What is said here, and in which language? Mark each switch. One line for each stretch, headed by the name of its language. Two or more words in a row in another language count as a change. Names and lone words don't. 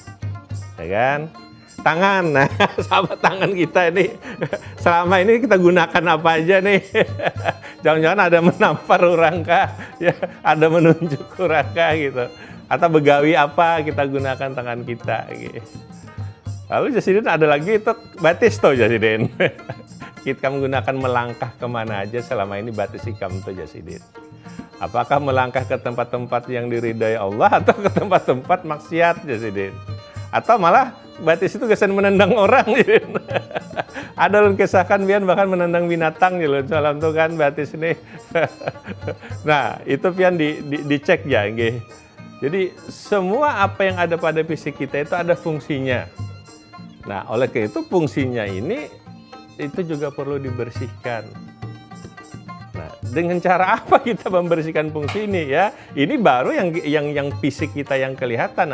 Indonesian: Ya kan? Tangan, nah sama tangan kita ini selama ini kita gunakan apa aja nih? Jangan-jangan ada menampar orang kah? Ya, ada menunjuk orang kah gitu?
Banjar: Atau begawi apa kita gunakan tangan kita?
Indonesian: Gitu.
Banjar: Lalu Jasidin ada lagi itu batis tuh Jasidin. Kita menggunakan melangkah kemana aja selama ini batis ikam tuh Jasidin.
Indonesian: Apakah melangkah ke tempat-tempat yang diridai Allah atau ke tempat-tempat maksiat Jasidin?
Banjar: Atau malah batis itu kesan menendang orang gitu. Ada ulun kisahkan pian bahkan menendang binatang gitu. Salam tuh kan batis ini. Nah, itu pian dicek ya nggih.
Indonesian: Jadi semua apa yang ada pada fisik kita itu ada fungsinya. Nah, oleh karena itu fungsinya ini itu juga perlu dibersihkan. Nah, dengan cara apa kita membersihkan fungsi ini ya? Ini baru yang fisik kita yang kelihatan.